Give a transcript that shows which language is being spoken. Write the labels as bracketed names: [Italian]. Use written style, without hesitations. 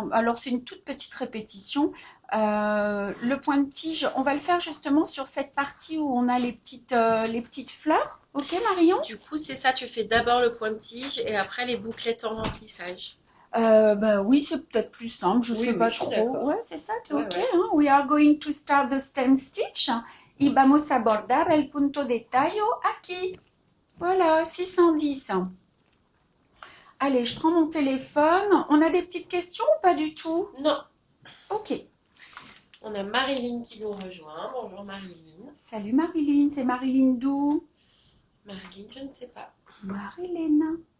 [French] Alors, c'est une toute petite répétition. Le point de tige, on va le faire justement sur cette partie où on a les petites fleurs. Ok, Marion? Du coup, c'est ça, tu fais d'abord le point de tige et après les bouclettes en remplissage. Bah oui, c'est peut-être plus simple, je sais pas je suis trop. d'accord. Ouais, c'est ça, t'es Ouais, ok, ouais. hein? [English] We are going to start the stem stitch. [Spanish] Y vamos a bordar el punto de tallo aquí. [French] Voilà, 610. Allez, je prends mon téléphone. On a des petites questions ou pas du tout? Non. Ok. On a Marilyn qui nous rejoint. Bonjour Marilyn. Salut Marilyn, c'est Marilyn d'où? Marilyn, je ne sais pas. Marilyn.